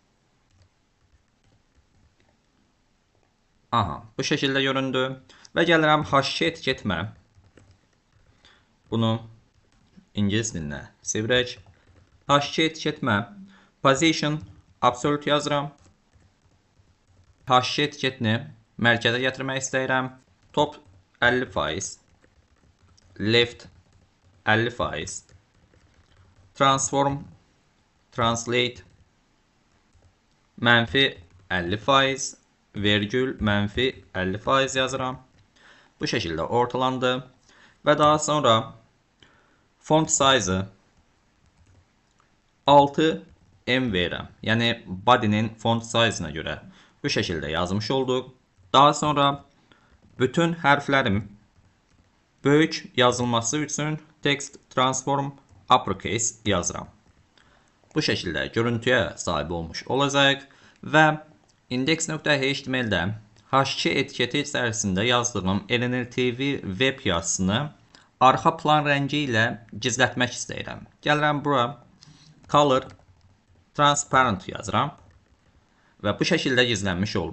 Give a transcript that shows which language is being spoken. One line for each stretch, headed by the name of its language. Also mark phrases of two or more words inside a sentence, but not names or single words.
Azerbaijani: Bu şəkildə göründü və gəlirəm H2 etiketimə, bunu İngilis dilinə çevirək. H2 etiketimə
English: position absolute
Azerbaijani: yazıram. H2 etiketini mərkəzə gətirmək istəyirəm.
English: Top 50%, left 50%, transform, translate
Azerbaijani: mənfi 50%, vergül mənfi 50% yazıram. Bu şəkildə ortalandı və daha sonra
English: font size
Azerbaijani: 6M verirəm. Yəni body'nin
English: font size-
Azerbaijani: ına görə bu şəkildə yazmış olduq. Daha sonra bütün hərflərim böyük yazılması üçün
English: text transform uppercase
Azerbaijani: yazıram. Bu şəkildə görüntüyə sahib olmuş olacaq və index.html-də H2 etiketi içərisində yazdığım RNR TV web yazısını arxa plan rəngi ilə gizlətmək istəyirəm. Gəlirəm bura
English: color transparent
Azerbaijani: yazıram və bu şəkildə gizlənmiş oldu.